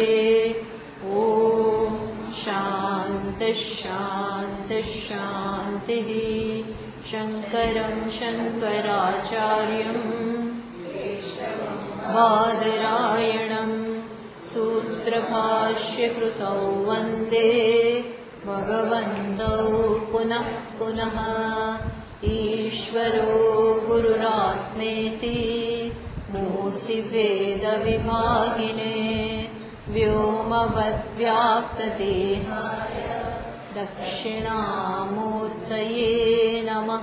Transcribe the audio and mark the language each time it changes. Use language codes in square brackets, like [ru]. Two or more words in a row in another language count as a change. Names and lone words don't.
[sa] ओम् शान्ति शान्ति शान्ति. शङ्करं शङ्कराचार्यं बादरायणं सूत्रभाष्यकृतौ वन्दे भगवन्तौ पुनः पुनः ईश्वरो गुरुरात्मेति मूर्तिभेदविभागिने व्योमवद्व्याप्तदेहाय दक्षिणामूर्तये नमः।